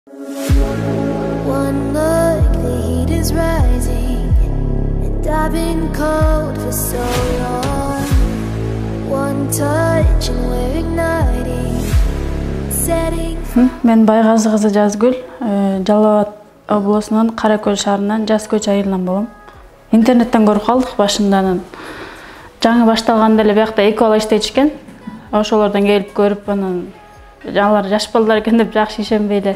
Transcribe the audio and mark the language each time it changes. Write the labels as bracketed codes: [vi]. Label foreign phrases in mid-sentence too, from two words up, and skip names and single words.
[en] One look, the heat is rising, and I've been cold for so long. One touch and we're igniting, setting. [ky] Мен Байгазы кызы Жазгүл, Жалал Абад облусунун Каракөл шаарынан Жас көч айылынан болом. Интернеттен көрүп калдык башындан. Жаңы башталганда эле биякта эки бала иштечкен. Ошолордон келип көрүп, анан алар жаш балдар экен деп жакшы ишенбей эле.